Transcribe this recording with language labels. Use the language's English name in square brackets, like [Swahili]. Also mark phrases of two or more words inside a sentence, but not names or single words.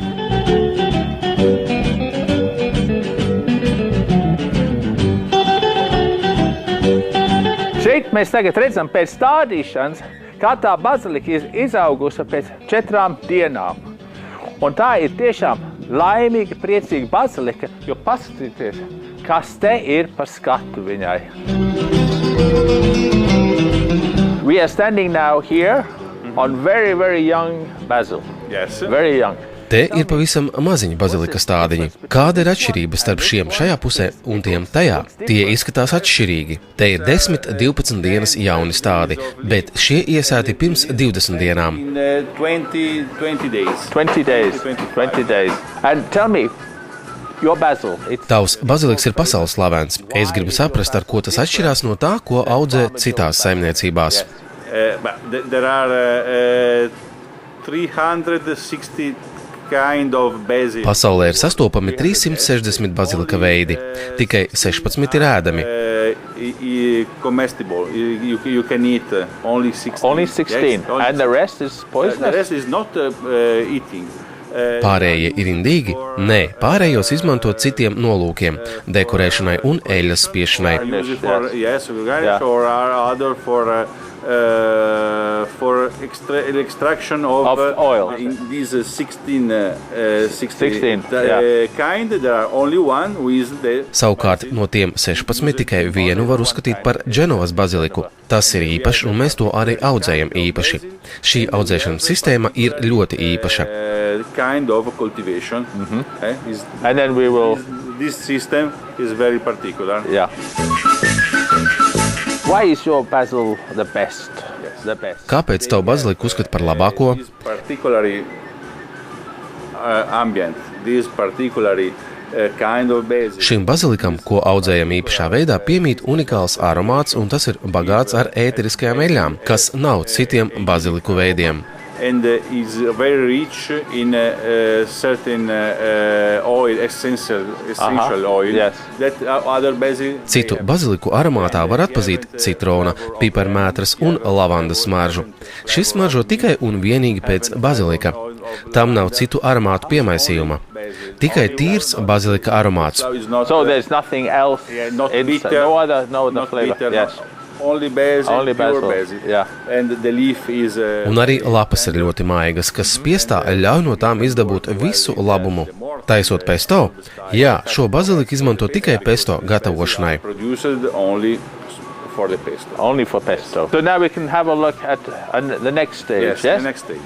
[Latvian] Šeit mēs tagad redzam pēc stādīšanas, kā tā bazilika ir izaugusi pēc 4 dienām. Un tā ir tiešām laimīga, priecīga bazilika, jo paskatieties, kas te ir par skatu viņai. [English] We are standing now here on very, very young basil. Yes. Very young. [Latvian] Te ir pavisam maziņi bazilika stādiņi. Kāda ir atšķirība starp šiem šajā pusē un tiem tajā? Tie izskatās atšķirīgi. Te ir 10-12 dienas jauni stādi, bet šie iesēti pirms 20 dienām. [English] 20 days. 20 days. And tell me, your basil. [Latvian] Tavs baziliks ir pasaules slavens. Es gribu saprast, ar ko tas atšķirās no tā, ko audzē citās saimniecībās. [English] There are 360 kind of basil. [Latvian] Pasaulē ir sastopami 360 bazilika veidi. Tikai 16 ir ēdami. [English] Comestible. You can eat only 16. Only 16. Yes, only and the rest is poisonous? The rest is not eating. [Latvian] Pārējie ir indīgi? Nē, pārējos izmanto citiem nolūkiem – dekorēšanai un eļļas spiešanai. [English] For extraction of oil. In these 16 kind, there are only one who is the... [Latvian] Savukārt no tiem 16 tikai vienu var uzskatīt par Dženovas baziliku. Tas ir īpašs, un mēs to arī audzējam īpaši. Šī audzēšanas sistēma ir ļoti īpaša. [English] Kind of cultivation. And then we will this system is very particular. Yeah. Why is your basil the best? The best. [Latvian] Kāpēc tavu baziliku uzskata par labāko? [English] This particularly ambient. This particularly kind of basil. [Latvian] Šim bazilikam, ko audzējam īpašā veidā, piemīt unikāls aromāts, un tas ir bagāts ar ēteriskajām eļļām, kas nav citiem baziliku veidiem. [English] And is very rich in certain oil, essential oil. Yes. That other basil. [Latvian] Citu baziliku aromātā var atpazīt citrona, piparmētras un lavandas smaržu. Šis smaržo tikai un vienīgi pēc bazilika. Tam nav citu aromātu piemaisījuma. Tikai tīrs bazilika aromāts. [English] So there's nothing else Not inside. bitter, No other not flavor. bitter, Yes. Only basil, Only basil. pure basil. Yeah. And the leaf is [Latvian] Un arī lapas ir ļoti maigas, kas spiestā ļauj no tām izdabūt visu labumu. Taisot pesto? Jā, šo baziliku izmanto tikai pesto gatavošanai. [English] produced only for the pesto. Only for pesto. So now we can have a look at the next stage. Yes, Yes. the next stage.